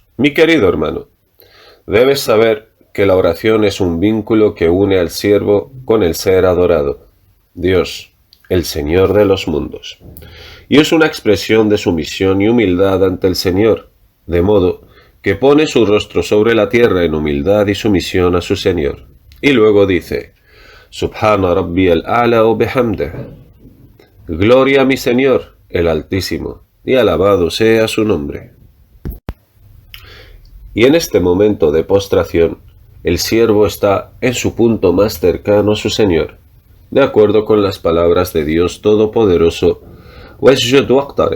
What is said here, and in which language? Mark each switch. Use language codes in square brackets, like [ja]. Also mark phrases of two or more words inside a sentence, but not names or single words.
[es] Mi querido hermano, debes saber que la oración es un vínculo que une al siervo con el ser adorado, Dios, el Señor de los mundos, y es una expresión de sumisión y humildad ante el Señor, de modo que pone su rostro sobre la tierra en humildad y sumisión a su Señor. Y luego dice, [ar] سبحان ربي الأعلى وبحمده. [es] Gloria a mi Señor, el Altísimo, y alabado sea su nombre. Y en este momento de postración, el siervo está en su punto más cercano a su Señor, de acuerdo con las palabras de Dios Todopoderoso, [ar] واسجد واقترب.